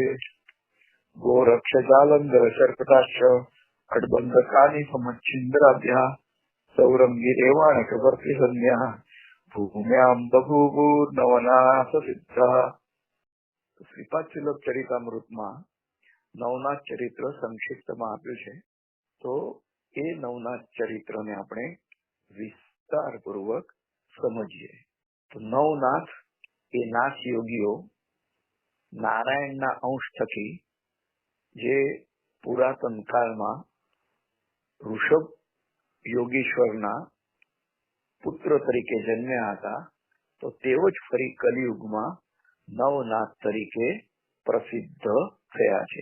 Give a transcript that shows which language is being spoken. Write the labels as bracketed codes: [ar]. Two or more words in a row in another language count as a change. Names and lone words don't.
[sa] गोरक्ष जालंधर सर्पटाक्ष खडबंधकानि समच्छिन्द्राद्या सौरंगी रेवाणक वर्तिसंज्ञा भूम्यां बभूवुर्नवनाथ सिद्धा। [gu] श्रीपाद चरितामृतમાં નવનાથ ચરિત્ર સંક્ષિપ્તમાં આપ્યું છે, તો એ નવનાથ ચરિત્રને આપણે વિસ્તારપૂર્વક સમજીએ. તો નવનાથ એ નાથ યોગીઓ નારાયણના અંશ થકી જે પુરાતન કાળમાં ઋષભ યોગીશ્વરના પુત્ર તરીકે જન્મ્યા હતા, તો તેઓ જ ફરી કલિયુગમાં નવનાથ તરીકે પ્રસિદ્ધ થયા છે.